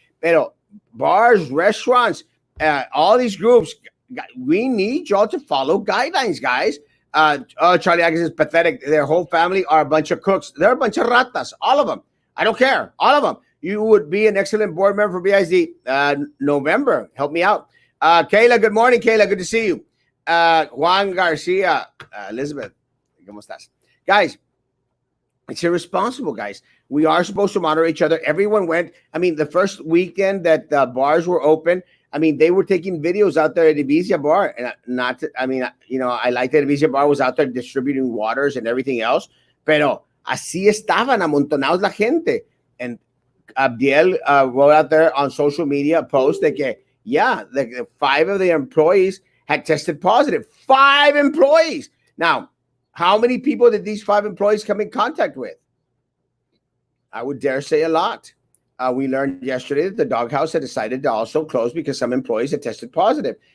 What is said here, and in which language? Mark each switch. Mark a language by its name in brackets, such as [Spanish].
[English] Pero bars, restaurants, all these groups, we need y'all to follow guidelines, guys. Charlie Atkins is pathetic. Their whole family are a bunch of cooks. They're a bunch of ratas, all of them. I don't care, all of them. You would be an excellent board member for BIZ. November, help me out. Kayla, good morning, Kayla. Good to see you. Juan Garcia, Elizabeth, [Spanish] ¿cómo estás? [English] Guys, it's irresponsible, guys. We are supposed to monitor each other. Everyone went. I mean, the first weekend that the bars were open, I mean, they were taking videos out there at Ibiza Bar. And I like that Ibiza Bar was out there distributing waters and everything else. [Spanish] Pero así estaban amontonados la gente. [English] And Abdiel wrote out there on social media a post that, the 5 of the employees had tested positive. 5 employees. Now, how many people did these 5 employees come in contact with? I would dare say a lot. We learned yesterday that the doghouse had decided to also close because some employees had tested positive.